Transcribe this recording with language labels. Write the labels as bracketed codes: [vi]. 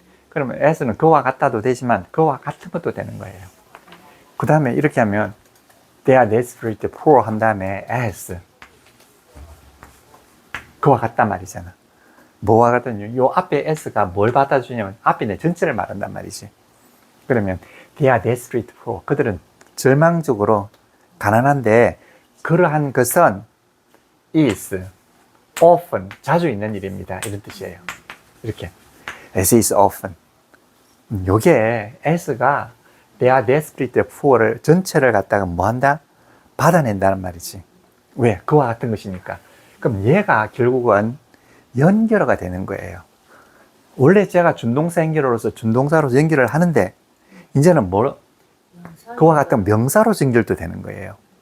[ko] 그러면 as는 그와 같다도 되지만 그와 같은 것도 되는 거예요. 그 다음에 이렇게 하면 [en] they are desperate poor [ko] 한 다음에 as 그와 같단 말이잖아. 뭐와 같은 요 앞에 s가 뭘 받아주냐면 앞에 내 전체를 말한단 말이지. 그러면 [en] they are desperate poor. [ko] 그들은 절망적으로 가난한데 그러한 것은 [en] is often [ko] 자주 있는 일입니다. 이런 뜻이에요. 이렇게 [en] as is often. [ko] 요게 as가 [en] they are desperate poor [ko] 를 전체를 갖다가 뭐 한다? 받아낸다는 말이지. 왜? 그와 같은 것이니까. 그럼 얘가 결국은 연결어가 되는 거예요. 원래 제가 준동사 연결어로서 준동사로 연결을 하는데 이제는 그와 같은 명사로 연결도 되는 거예요.